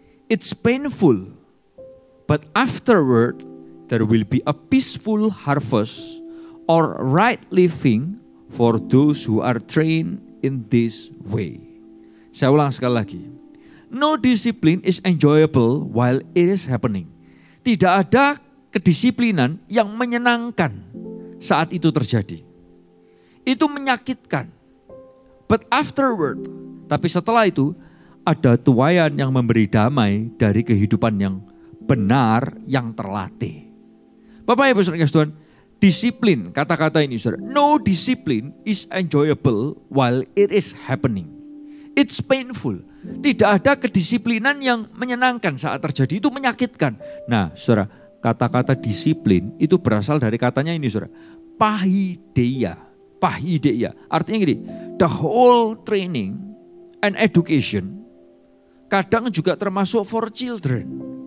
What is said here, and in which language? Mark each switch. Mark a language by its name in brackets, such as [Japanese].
[English] It's painful, but afterward there will be a peaceful harvest or right living for those who are trained in this way. [Indonesian] Saya ulang sekali lagi. [English] No discipline is enjoyable while it is happening. [Indonesian] Tidak ada kedisiplinan yang menyenangkan saat itu terjadi. Itu menyakitkan. [English] But afterward, [Indonesian] tapi setelah itu ada tuaian yang memberi damai dari kehidupan yang benar yang terlatih. Bapak Ibu Saudara Tuhan, disiplin, kata-kata ini saudara. [English] No discipline is enjoyable while it is happening. It's painful. [Indonesian] Tidak ada kedisiplinan yang menyenangkan saat terjadi, itu menyakitkan. Nah saudara, kata-kata disiplin itu berasal dari katanya ini saudara. [English] Paideia. Paideia. [Indonesian] Artinya gini, [English] the whole training and education [Indonesian] kadang juga termasuk [English] for children.